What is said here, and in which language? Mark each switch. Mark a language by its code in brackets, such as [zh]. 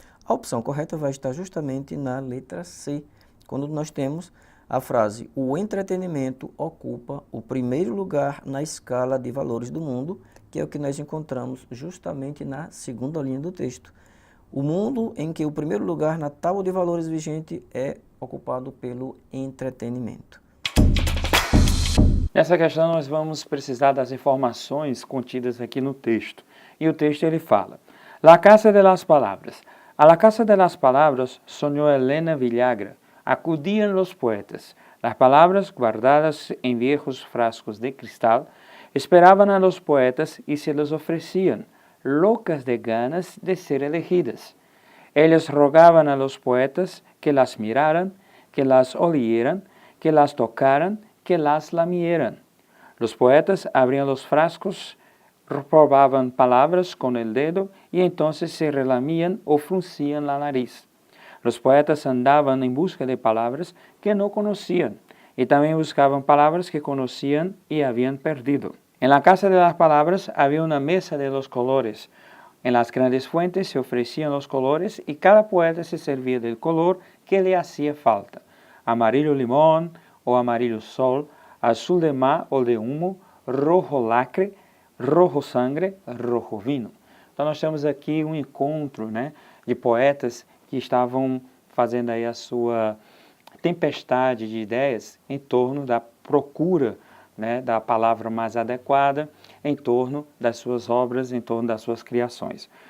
[pt] A opção correta vai estar justamente na letra C, quando nós temos a frase: o entretenimento ocupa o primeiro lugar na escala de valores do mundo, que é o que nós encontramos justamente na segunda linha do texto. O mundo em que o primeiro lugar na tábua de valores vigente é ocupado pelo entretenimento. Nessa questão nós vamos precisar das informações contidas aqui no texto. E o texto ele fala: La Casa de las Palabras. [es] A la Casa de las Palabras soñó Elena Villagra. Acudían los poetas. Las palabras guardadas en viejos frascos de cristal esperaban a los poetas y se les ofrecían, locas de ganas de ser elegidas. Ellas rogaban a los poetas que las miraran, que las olieran, que las tocaran, que las lamieran. Los poetas abrían los frascos, probaban palabras con el dedo y entonces se relamían o fruncían la nariz. Los poetas andaban en busca de palabras que no conocían y también buscaban palabras que conocían y habían perdido. En la Casa de las Palabras había una mesa de los colores. En las grandes fuentes se ofrecían los colores y cada poeta se servía del color que le hacía falta: amarillo limón o amarillo sol, azul de mar ou de humo, rojo lacre, rojo sangre, rojo vino. [pt] Então nós temos aqui um encontro, né, de poetas que estavam fazendo aí a sua tempestade de ideias em torno da procura, né, da palavra mais adequada, em torno das suas obras, em torno das suas criações.